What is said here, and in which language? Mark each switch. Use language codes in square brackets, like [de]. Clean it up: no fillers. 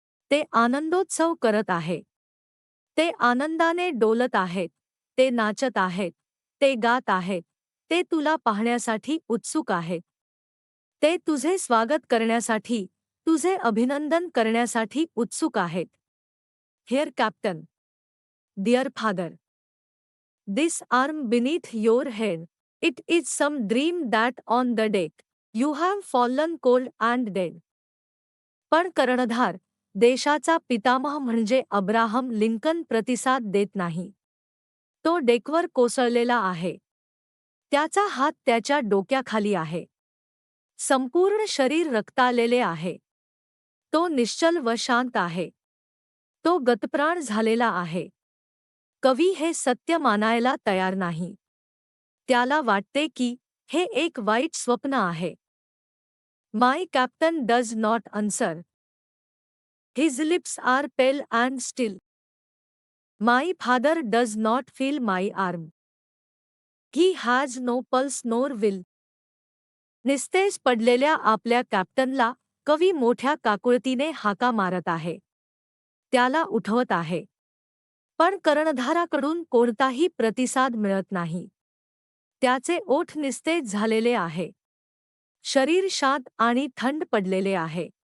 [mr] ते आनंदोत्सव करत आहे. ते आनंदाने डोलत आहेत. ते नाचत आहेत. ते गात आहेत. ते तुला पाहण्यासाठी उत्सुक आहेत. ते तुझे स्वागत करण्यासाठी, तुझे अभिनंदन करण्यासाठी उत्सुक आहेत. [en] Here captain. Dear father. This arm beneath your head, it is some dream that on the deck you have fallen cold and dead. [mr] पण कर्णधार, देशाचा पितामह म्हणजे अब्राहम लिंकन प्रतिसाद देत नाही. तो डेकवर कोसळलेला आहे. त्याचा हात त्याच्या डोक्याखाली आहे. संपूर्ण शरीर रक्ताळलेले आहे. तो निश्चल व शांत आहे. तो गतप्राण झालेला आहे. कवी हे सत्य मानायला तयार नाही. त्याला वाटते की हे एक वाईट स्वप्न आहे. [en] My captain does not answer. His lips are pale and still. My father does not feel my arm. He has no pulse nor will. [mr] निस्तेज पडलेल्या आपल्या कॅप्टनला कवी मोठ्या काकुळतीने हाका मारत आहे. त्याला उठवत आहे. पण कर्णधाराकडून कोणताही प्रतिसाद मिळत नाही. त्याचे ओठ निस्तेज झालेले आहे. शरीर शांत आणि थंड पडलेले आहे.